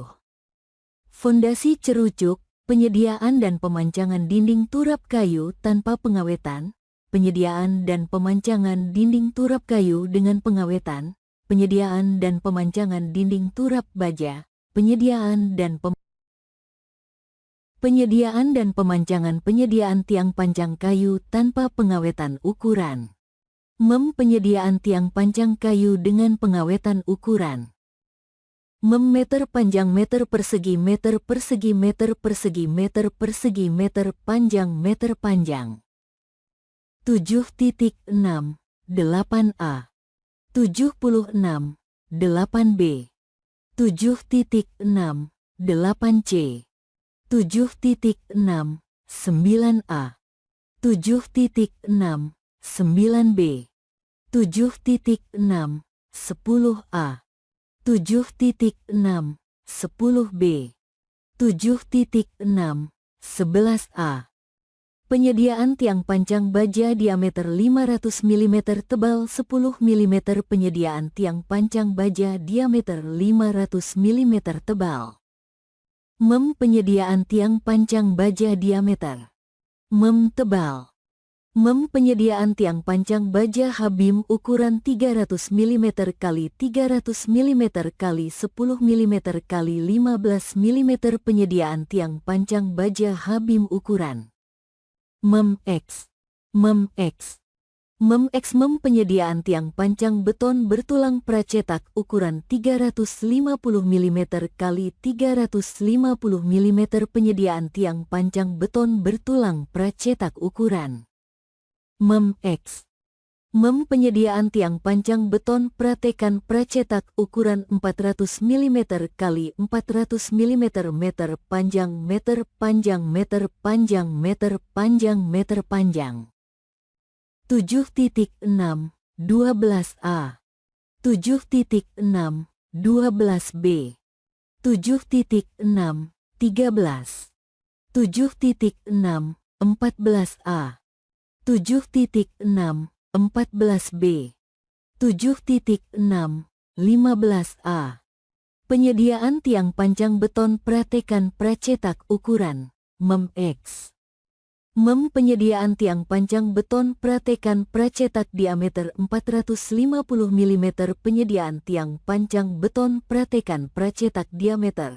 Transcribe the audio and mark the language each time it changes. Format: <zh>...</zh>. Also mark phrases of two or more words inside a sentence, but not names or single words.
<id>Fondasi cerucuk, penyediaan dan pemancangan dinding turap kayu tanpa pengawetan, penyediaan dan pemancangan dinding turap kayu dengan pengawetan, penyediaan dan pemancangan dinding turap baja, penyediaan dan pemancangan penyediaan tiang panjang kayu tanpa pengawetan ukuran. Penyediaan tiang panjang kayu dengan pengawetan ukuran. Meter panjang meter persegi meter persegi meter persegi meter persegi meter panjang meter panjang. 7.6. 8a. 76. 8b. 7.6. 8c. 7.6. 9a. 7.6. 9b. 7.6. 10a. 7.6. 10b. 7.6. 11a. Penyediaan tiang panjang baja diameter 500 mm tebal 10 mm. Penyediaan tiang panjang baja diameter 500 mm tebal. Penyediaan tiang panjang baja diameter tebal. Penyediaan tiang panjang baja habim ukuran 300 mm x 300 mm x 10 mm x 15 mm. Penyediaan tiang panjang baja habim ukuran X. Penyediaan tiang panjang beton bertulang pracetak ukuran 350 mm x 350 mm. Penyediaan tiang panjang beton bertulang pracetak ukuran X. Penyediaan tiang panjang beton pratekan pracetak ukuran 400 mm x 400 mm. Meter panjang meter panjang meter panjang meter panjang meter panjang. 7.6. 12a. 7.6. 12b. 7.6. 13. 7.6. 14a. 7.6. 14b. 7.6. 15a. Penyediaan tiang panjang beton pratekan pracetak ukuran X. Penyediaan tiang panjang beton pratekan pracetak diameter 450 mm. Penyediaan tiang panjang beton pratekan pracetak diameter.</id>